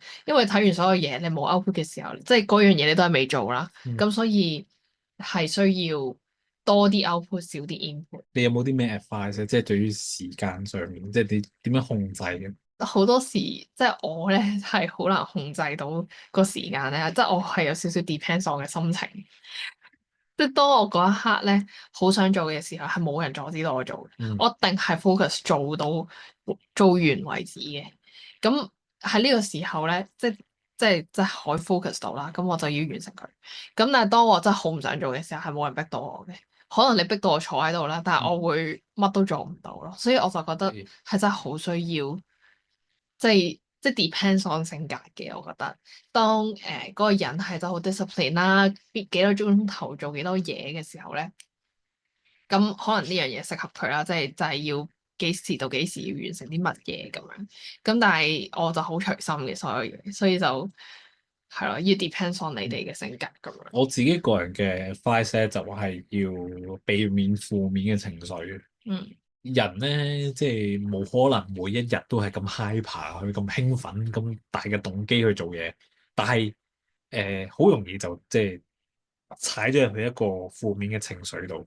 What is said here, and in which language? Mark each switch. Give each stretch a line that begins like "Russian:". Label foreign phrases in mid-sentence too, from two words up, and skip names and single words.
Cantonese: 因為睇完所有嘢，你冇 output 嘅時候，即係嗰樣嘢你都係未做啦，嗯，咁所以係需要多啲 output，少啲 input。你有冇啲咩 advice 即係對於時間上面，即係你點樣控制嘅？好多時即係我咧係好難控制到個時間咧，即係我係有少少
English: depends on
Cantonese: 我嘅心情。即係當我嗰一刻咧好想做嘅時候，係冇人阻止到我做嘅，嗯我一定係 focus 做到做完為止嘅。咁喺呢個時候咧，即係可以 focus 到啦，咁我就要完成佢。咁但係當我真係好唔想做嘅時候，係冇人逼到我嘅。可能你逼到我坐喺度啦，但係嗯，我會乜都做唔到咯。所以我就覺得係係真係好需要。即係
English: depends on
Cantonese: 性格嘅，我覺得當嗰個人係真係好 discipline 啦，幾多鐘頭做幾多嘢嘅時候咧，咁可能呢樣嘢適合佢啦，就係要幾時到幾時要完成啲乜嘢咁樣。咁但係我就好隨心嘅所有嘢，所以就係咯，要
English: depends on
Cantonese: 你哋嘅性格咁樣。我自己個人嘅 advice 咧，就係要避免負面嘅情緒。嗯人咧，即係冇可能每一日都係咁 hyper 去咁興奮咁大嘅動機去做嘢，但係好容易就即係踩咗入去一個負面嘅情緒度。